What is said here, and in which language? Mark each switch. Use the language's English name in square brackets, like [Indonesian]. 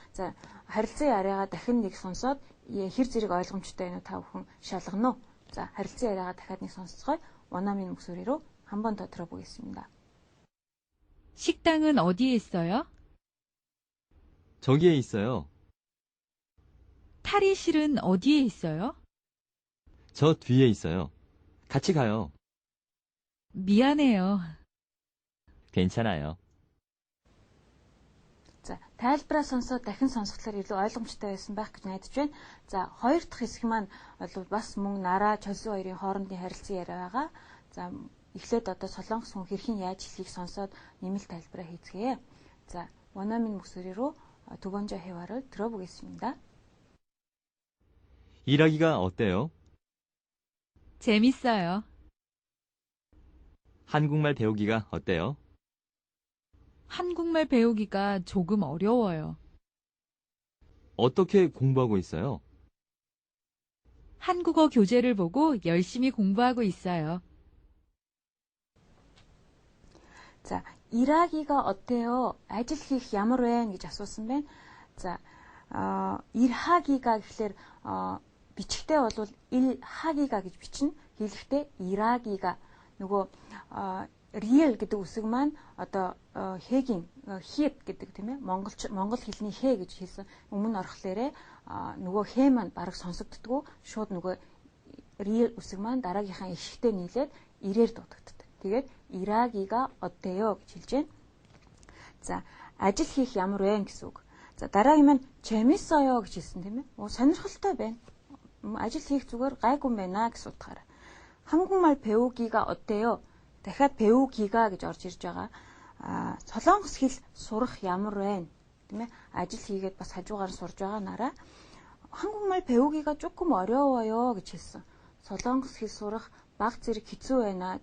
[Mongolian] За, харилцан яриагаа дахин нэг сонсоод хэр зэрэг ойлгомжтой байна уу та бүхэн шалгано. За, харилцан яриагаа дахиад нэг сонсцгоё. [Korean] 원어민 목소리로 한 번 더 들어보겠습니다. 식당은 어디에 있어요? 저기에 있어요. 탈의실은 어디에 있어요? 저 뒤에 있어요. 같이 가요. 미안해요. 괜찮아요. [Mongolian] За, тайлбараа сонсоод дахин сонсголоор илүү ойлгомжтой байсан байх гэж найдаж байна. За, хоёр дахь хэсэг маань бол бас мөн нараа чөлсөн хоёрын хоорондын харилцан яриа байгаа. За, эхлээд одоо солонгос хүн хэрхэн яаж хэлхийг сонсоод нэмэлт тайлбараа хийцгээе. [Korean] За, 원어민 목소리로 두 번째 회화를 들어보겠습니다. 일하기가 어때요? 재밌어요. 한국말 배우기가 어때요? 한국말 배우기가 조금 어려워요. 어떻게 공부하고 있어요? 한국어 교재를 보고 열심히 공부하고 있어요. 자, 일하기가 어때요? [Mongolian] ажил хийх ямар вэ гэж асуусан байна. За, 일하기가 гэхлээр бичгтээ бол 일하기가 гэж бичнэ. хэлэхдээ 일하기가 нөгөө real гэдэг үсэг маань одоо хэгийн хийт гэдэг тийм ээ монгол хэлний хэ гэж хэлсэн өмнө орохлоорэ нөгөө хэ маань бараг сонсогддгоо шууд нөгөө real үсэг маань дараагийнхаа ишгтэй нийлээд ирээр дуудагддаг. Тэгээд [Korean] 일하기가 어때요 [Mongolian] гэж хэлж байна. За, ажил хийх ямар вэ гэсэн үг. За, дараагийн маань 재밌어요 гэж хэлсэн тийм ээ. Сонирхолтой байна. ажил хийх зүгээр гайгүй юм байна гэсэн утгаараа. [Korean] 한국말 배우기가 어때요? [Mongolian] дахиад 배우기가 гэж орж ирж байгаа. Солонгос хэл сурах ямар вэ? Тийм ээ. ажил хийгээд бас хажуугаар сурж байгаа нараа [Korean] 한국말 배우기가 조금 어려워요 [Mongolian] гэж хэлсэн. солонгос хэл сурах баг зэрэг хэцүү байна.